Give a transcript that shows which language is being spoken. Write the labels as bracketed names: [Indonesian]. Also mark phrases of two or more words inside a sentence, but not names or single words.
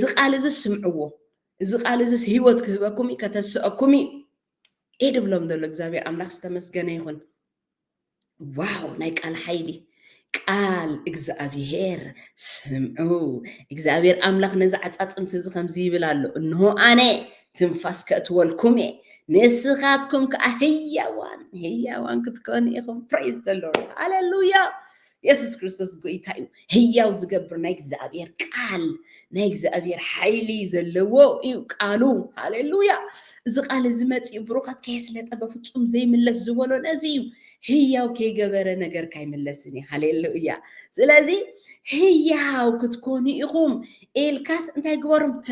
[Tigrinya] ቃል እዚ ስምዕዎ እዚ ቃል እዚ ህይወት ክህበኩም ከተስአኩም ኢድ ብሎም ዘሎ እግዚአብሔር ኣምላኽ ዝተመስገነ ይኹን ዋው ናይ ቃል ሓይሊ ቃል እግዚአብሔር ስምዑ እግዚአብሔር ኣምላኽ ነዚ ዓፃፅምቲ እዚ ከምዚ ይብል ኣሎ እንሆ ኣነ ትንፋስ ከእትወልኩም እየ ንስኻትኩም ከዓ ህያዋን ክትኮኑ ኢኹም [English] praise the Lord [Tigrinya] ሃሌሉያ ኢየሱስ ክርስቶስ ጎይታ እዩ ህያው ዝገብር ናይ እግዚአብሔር ቃል ናይ እግዚአብሔር ሓይሊ ዘለዎ እዩ ቃሉ ሃሌሉያ እዚ ቃል እዚ መፅኡ ብሩኻት ከይስለጠ በፍጹም ዘይምለስ ዝበሎ ነዚ እዩ ህያው ከይገበረ ነገር ካይምለስኒ ሃሌሉያ ስለዚ ህያው ክትኮኑ ኢኹም ኤልካስ እንታይ ግበሮም